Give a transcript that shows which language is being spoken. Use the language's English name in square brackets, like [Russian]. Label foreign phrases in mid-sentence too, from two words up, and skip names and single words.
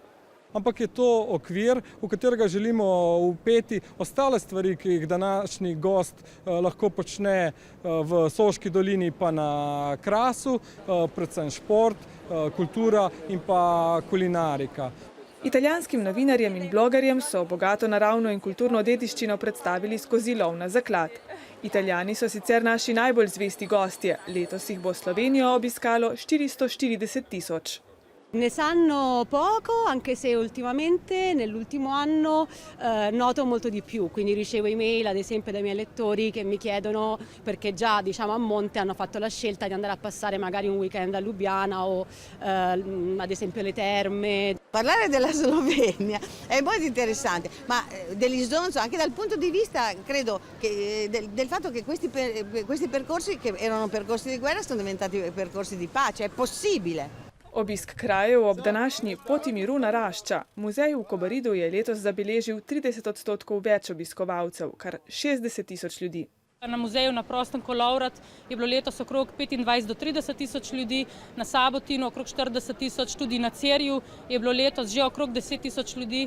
[Slovenian] Ampak je to okvir, v katerega želimo vpeti ostale stvari, ki jih današnji gost lahko počne v Soški dolini pa na Krasu, predvsem šport, kultura in pa kulinarika. Italijanskim novinarjem in blogerjem so bogato naravno in kulturno dediščino predstavili skozi lov na zaklad. Italijani so sicer naši najbolj zvesti gostje, letos jih bo Slovenijo obiskalo 440.000. [Italian] Ne sanno poco, anche se ultimamente, nell'ultimo anno, noto molto di più, quindi ricevo email ad esempio dai miei lettori che mi chiedono, perché già diciamo a monte hanno fatto la scelta di andare a passare magari un weekend a Lubiana o ad esempio le terme. Parlare della Slovenia è molto interessante, ma dell'Isonzo anche dal punto di vista, credo, che del fatto che questi percorsi, che erano percorsi di guerra, sono diventati percorsi di pace. È possibile. [Slovenian] Obisk krajev ob današnji Poti miru narašča. Muzej v Kobaridu je letos zabeležil 30% več obiskovalcev, kar 60.000 ljudi. Na muzeju na prostem Kolovrat je bilo letos okrog 25 do 30.000 ljudi, na Sabotinu okrog 40.000, tudi na Cerju je bilo letos že okrog 10.000 ljudi.